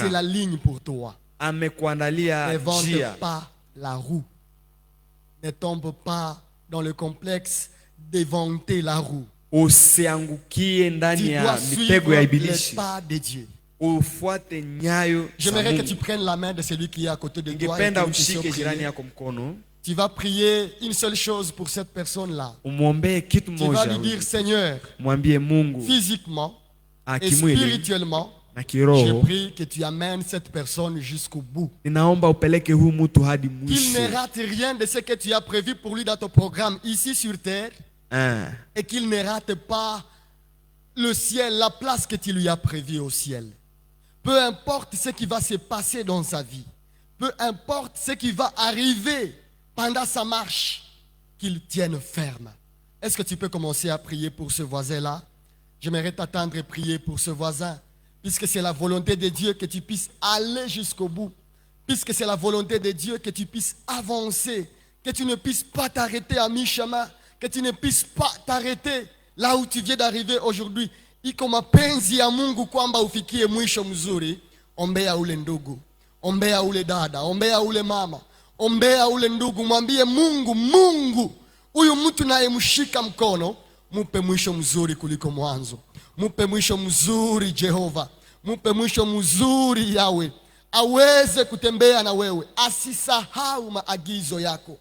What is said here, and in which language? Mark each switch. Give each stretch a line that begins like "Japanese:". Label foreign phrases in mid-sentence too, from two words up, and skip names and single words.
Swahili: anataka.
French: la ligne pour toi.
Swahili: Amekuandalia
French: N'invente
Swahili: njia.
French: pas la roue. Ne tombe pas dans le complexe d'éventer la roue.
Swahili: Usiangukie
French: Tu
Swahili: ndani ya
French: dois
Swahili: mitego
French: suivre
Swahili: ya
French: les
Swahili: ibilisi.
French: pas de Dieu.
Swahili: Ufuate nyayo za
French: J'aimerais que tu
Swahili: Mungu.
French: prennes la main de celui qui est à côté de toi. Et
Swahili: Ningependa
French: que nous puissions
Swahili: ushike jirani
French: prier.
Swahili: yako mkono,
French: Tu vas prier une seule chose pour cette personne-là.
Swahili: umwombee kitu
French: Tu vas
Swahili: moja.
French: lui
Swahili: huyu.
French: dire, Seigneur,
Swahili: Mwambie Mungu
French: physiquement et
Swahili: kimwili
French: spirituellement,
Swahili: na
French: je
Swahili: kiroho,
French: prie que tu amènes cette personne jusqu'au bout.
Swahili: ninaomba upeleke huu mtu hadi
French: Qu'il
Swahili: mwisho.
French: ne rate rien de ce que tu as prévu pour lui dans ton programme ici sur terre et qu'il ne rate pas le ciel, la place que tu lui as prévue au ciel. Peu importe ce qui va se passer dans sa vie, peu importe ce qui va arriver pendant sa marche, qu'il tienne ferme. Est-ce que tu peux commencer à prier pour ce voisin-là? J'aimerais t'attendre et prier pour ce voisin, puisque c'est la volonté de Dieu que tu puisses aller jusqu'au bout, puisque c'est la volonté de Dieu que tu puisses avancer, que tu ne puisses pas t'arrêter à mi-chemin, que tu ne puisses pas t'arrêter là où tu viens d'arriver aujourd'hui.
Swahili: Iko mapenzi ya Mungu kwamba ufikie mwisho mzuri. Ombea ule ndugu, ombea ule dada, ombea ule mama, ombea ule ndugu, mwambie Mungu, Mungu, huyu mtu naye mshika mkono, mupe mwisho mzuri kuliko mwanzo. Mupe mwisho mzuri Jehova, mupe mwisho mzuri Yawe, aweze kutembea na wewe, asisahau maagizo yako.